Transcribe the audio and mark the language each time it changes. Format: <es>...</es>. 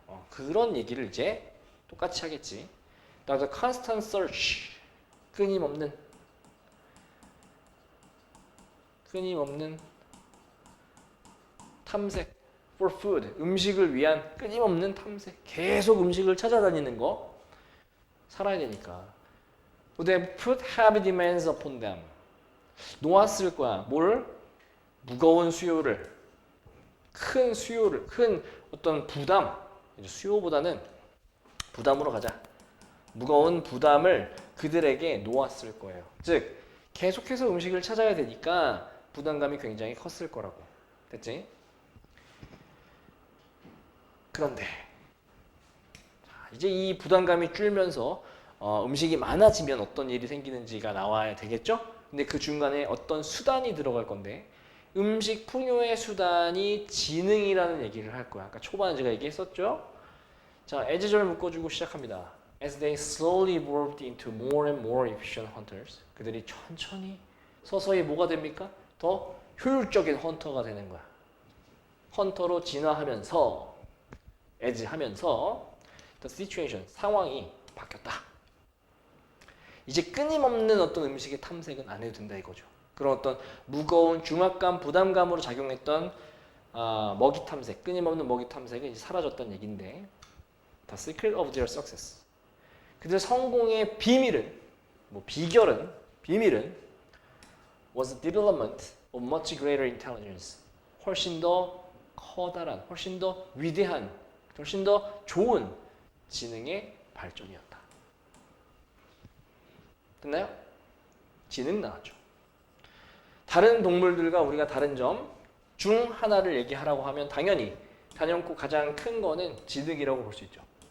<ko>그런 얘기를 이제 똑같이 하겠지. 그래서</ko> <en>constant search,</en> <ko>끊임없는 탐색</ko> <en>for food,</en> <ko>음식을 위한 끊임없는 탐색. 계속 음식을 찾아다니는 거. 살아야 되니까.</ko> <en>They put heavy demands upon them.</en> <ko>놓았을 거야. 뭘? 무거운 수요를, 큰 수요를, 큰 어떤 부담, 수요보다는 부담으로 가자. 무거운 부담을 그들에게 놓았을 거예요. 즉, 계속해서 음식을 찾아야 되니까 부담감이 굉장히 컸을 거라고. 됐지? 그런데 이제 이 부담감이 줄면서 음식이 많아지면 어떤 일이 생기는지가 나와야 되겠죠? 근데 그 중간에 어떤 수단이 들어갈 건데, 음식 풍요의 수단이 지능이라는 얘기를 할 거야. 아까 초반에 제가 얘기했었죠? 자, as를 묶어주고 시작합니다.</ko> <en>As they slowly evolved into more and more efficient hunters.</en> <ko>그들이 천천히 서서히 뭐가 됩니까? 더 효율적인 헌터가 되는 거야. 헌터로 진화하면서, as 하면서</ko> <en>the situation,</en> <ko>상황이 바뀌었다. 이제 끊임없는 어떤 음식의 탐색은 안 해도 된다 이거죠. 그런 어떤 무거운 중압감, 부담감으로 작용했던 먹이 탐색, 끊임없는 먹이 탐색은 이제 사라졌다는 얘기인데,</ko> <en>The secret of their success.</en> <ko>그들 성공의 비밀은, 비밀은</ko> <en>was the development of much greater intelligence.</en> <ko>훨씬 더 커다란, 훨씬 더 위대한, 훨씬 더 좋은 지능의 발전이었다. 됐나요? 지능 나왔죠. 다른 동물들과 우리가 다른 점 중 하나를 얘기하라고 하면 당연히 단연코 가장 큰 거는 지능이라고 볼 수 있죠.</ko>